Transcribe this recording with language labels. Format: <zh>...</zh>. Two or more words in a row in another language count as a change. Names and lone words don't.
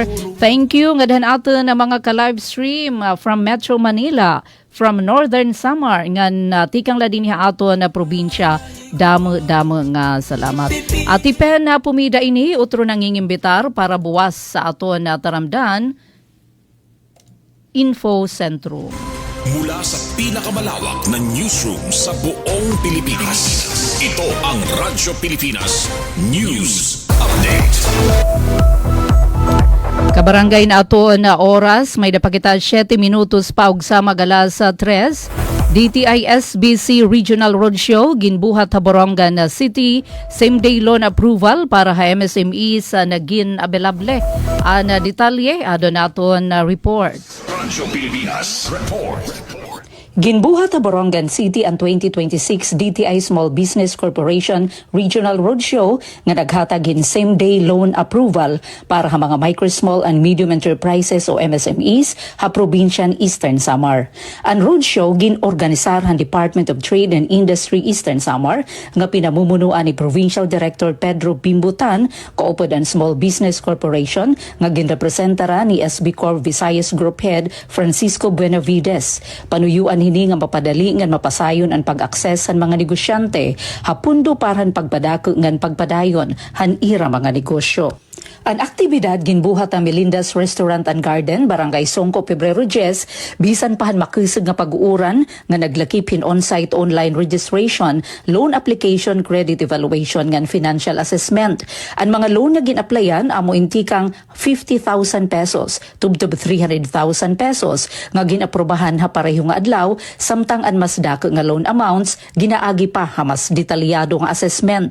<en>Thank you</en> <war>nga dan aton na mga ka-live stream from Metro Manila, from Northern Samar ngan tikang ladin aton na probinsya. Damo nga salamat. Ati Pen na pumida ini utro nangingimbitar para buwas sa aton na taramdan Info Sentro.</war> <tl>Mula sa pinakamalawak na newsroom sa buong Pilipinas. Ito ang Radyo Pilipinas News Update.</tl> <war>Kabarangay na ato na oras, may napakita 7 minutos pa og sa magalas 3. DTI-SBC Regional Roadshow, ginbuhat sa Borongan City,</war> <en>same-day loan approval</en> <war>para sa MSME sa naging available. Na detalye, adon naton na report. Radyo Pilipinas Report. Ginbuhat sa Borongan City ang 2026 DTI Small Business Corporation Regional Roadshow nga naghatagin</war> <en>same-day loan approval</en> <war>para sa mga</war> <en>micro, small and medium enterprises</en> <war>o MSMEs sa probinsyan Eastern Samar. Ang roadshow ginorganisar ang Department of Trade and Industry Eastern Samar nga pinamumunuan ni Provincial Director Pedro Bimbutan kaupod ang Small Business Corporation nga ginrepresentara ni SB Corp Visayas Group Head Francisco Buenavides. Panuyuan hini nga mapadali ngan mapasayon ang pag-akses han mga negosyante hapundo paran pagpadako ngan pagpadayon han ira mga negosyo. Ang aktibidad ginbuhat ang Melinda's Restaurant and Garden, Barangay Songco, Pebrero 10, bisan pahan makisig nga pag-uuran nga naglakipin</war> <en>on-site online registration, loan application, credit evaluation</en> <war>ngan</war> <en>financial assessment.</en> <war>Ang mga loan nga ginaplayan amo intikang 50,000 pesos tubtob 300,000 pesos nga ginaprobahan ha pareho nga adlaw, samtang ang mas dako nga</war> <en>loan amounts</en> <war>ginaagi pa ha mas detalyado nga assessment.</war>